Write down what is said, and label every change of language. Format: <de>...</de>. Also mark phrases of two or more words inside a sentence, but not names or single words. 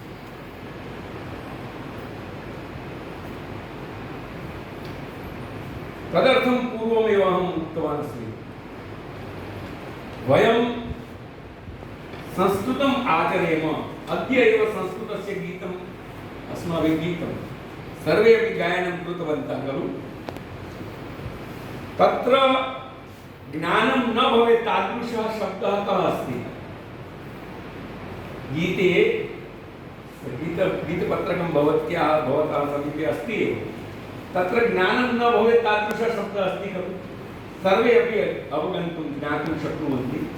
<sa>तदर्थम पूर्वमेव अहम उक्तवान अस्मि वयम संस्कृतम आचरेम अद्य एव संस्कृतस्य गीतम अस्माभिः गीतं सर्वे अपि गायनं कृतवन्तः खलु तत्र ज्ञानं न भवेत् तादृशः शब्दः कः अस्ति गीते गीतपत्रकं भवतः समीपे अस्ति एव तत्र ज्ञानं न भवेत् तादृशः शब्दः अस्ति खलु सर्वे अपि अवगन्तुं ज्ञातुं शक्नुवन्ति</sa>